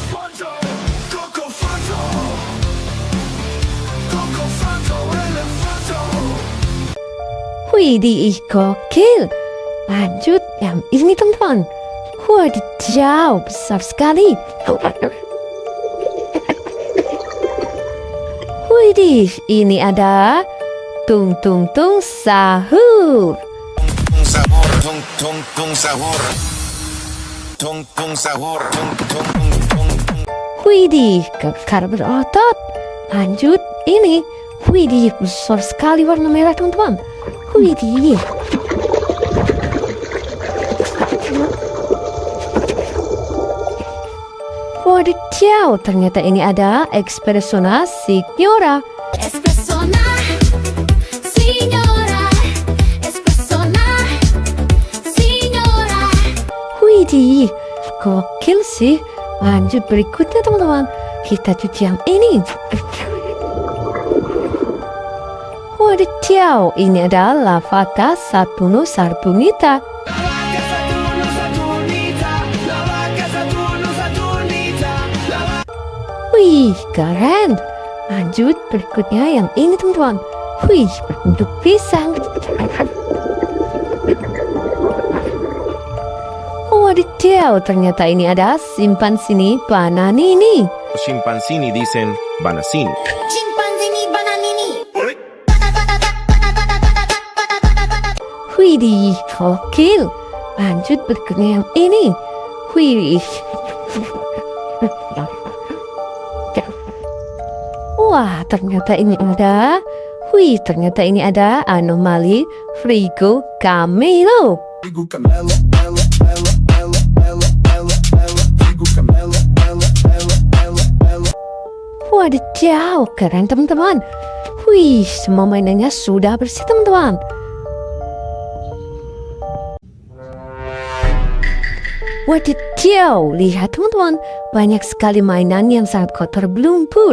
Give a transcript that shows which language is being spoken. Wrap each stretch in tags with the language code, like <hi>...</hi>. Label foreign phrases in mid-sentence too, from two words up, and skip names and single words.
<id>Widih, gokil. Lanjut yang ini teman-teman. Wadidaw, besar sekali. Widih, ini ada Tung Tung Tung Sahur. Tung sabor, tung tung tung sabor. tung sahur, tung. Widih, kekar berotot. Lanjut, ini. Widih, besar sekali warna merah teman-teman. Widih. Wadidaw, ternyata ini ada Espressona Signora. Espressona, signora. Espressona, signora. Widih, gokil sih. Lanjut berikutnya teman-teman. Kita cuci yang ini. Wadidaw, ini adalah Lavaka Saturno Sarbonita. Wih, keren. Lanjut berikutnya yang ini teman-teman. Wih, berbentuk pisang. Wadidaw, ternyata ini ada Simpansini Bananini. Scimpanzini dicen banasini. Chimpanzini bananini. Widih, gokil. Lanjut berikutnya yang ini. Wih. Wah, ternyata ini ada. Wih, ternyata ini ada anomali Frigo Camelo. Frigo Camelo, Ella, Ella, Ella, Ella, Ella, Ella, Frigo Camelo, Ella, Ella, Ella, Ella. Wadidaw, keren teman-teman. Wih, semua mainannya sudah bersih teman-teman. Wadidaw, lihat teman-teman, banyak sekali mainan yang sangat kotor berlumpur.</id>